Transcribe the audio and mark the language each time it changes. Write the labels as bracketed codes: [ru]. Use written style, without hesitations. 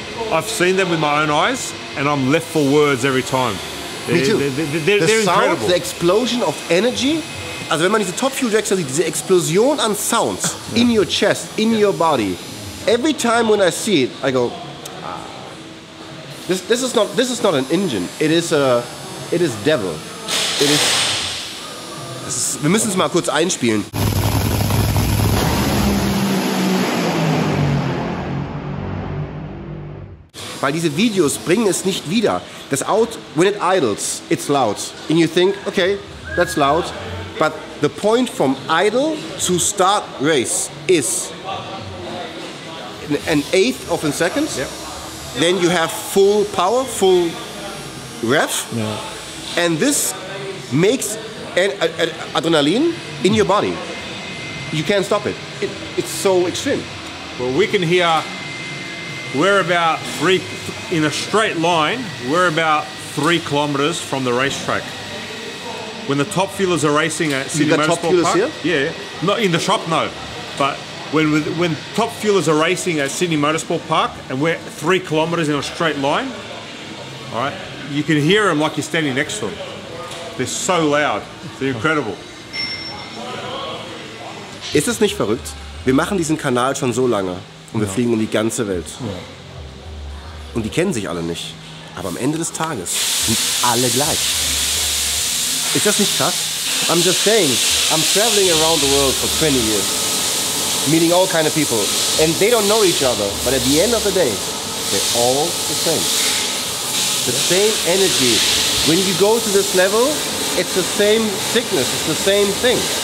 [en] I've seen them with my own eyes, and I'm left for words every time. Me too. They're The sound, incredible. the explosion of energy. [de] Also wenn man diese Top Fuel Tracks sieht, diese Explosion an Sounds [en] in your chest, in your body. Every time when I see it, I go, this is not an engine. It is devil. [de] Wir müssen es mal kurz einspielen. Weil diese Videos bringen es nicht wieder. Das Auto, [en] when it idles, it's loud. And you think, okay, that's loud. But the point from idle to start race is an eighth of a second. Yep. Then you have full power, full rev. [de] Ja. [en] And this makes adrenaline in your body. You can't stop it. It's so extreme. Well, we can hear, we're about in a straight line, we're about 3 kilometers from the racetrack. When the top fuelers are racing at Sydney Motorsport Park, here? yeah, not in the shop, no, but when top fuelers are racing at Sydney Motorsport Park and we're 3 kilometers in a straight line, all right, you can hear them like you're standing next to them. They're so loud, they're incredible. [de] Ist es nicht verrückt? Wir machen diesen Kanal schon so lange und wir fliegen um die ganze Welt. Und die kennen sich alle nicht. Aber am Ende des Tages sind alle gleich. Ist das nicht krass? [en] I'm just saying, I'm traveling around the world for 20 years, meeting all kind of people, and they don't know each other, but at the end of the day, they're all the same. The same energy. When you go to this level, it's the same sickness, it's the same thing.